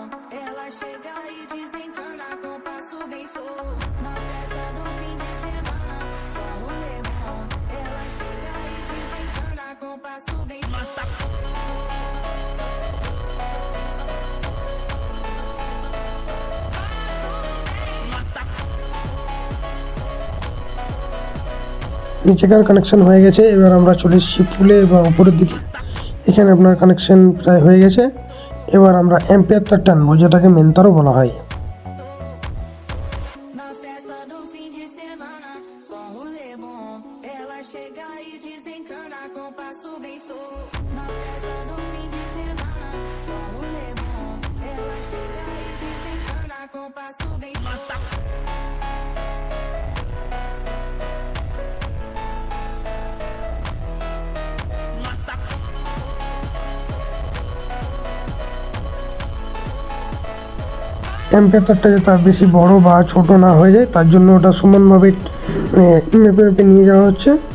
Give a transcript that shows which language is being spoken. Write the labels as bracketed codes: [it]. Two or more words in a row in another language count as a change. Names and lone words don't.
[pt] Ela chega e desencana com passo bem solto. Na festa do fim de semana, só rolê bom. Ela chega e desencana com passo bem solto. [bn] নিচেকার কানেকশন হয়ে গেছে, এবার আমরা চলে এসেছি ফুলে বা উপরের দিকে। এখানে আপনার কানেকশন প্রায় হয়ে গেছে। এবার আমরা অ্যাম্পিয়ার তার টানবো, যেটাকে মেন তারও বলা হয়। [pt] Na festa do fim de semana, só rolê bom. Ela chega e desencana com passo bem solto. Na festa do fim de semana, só rolê bom. Ela chega e desencana com passo bem solto. [bn] অ্যাম্পিয়ার তারটা যাতে বেশি বড় বা ছোট না হয়ে যায়, তার জন্য ওটা সমানভাবে মেপে মেপে নিয়ে যাওয়া হচ্ছে।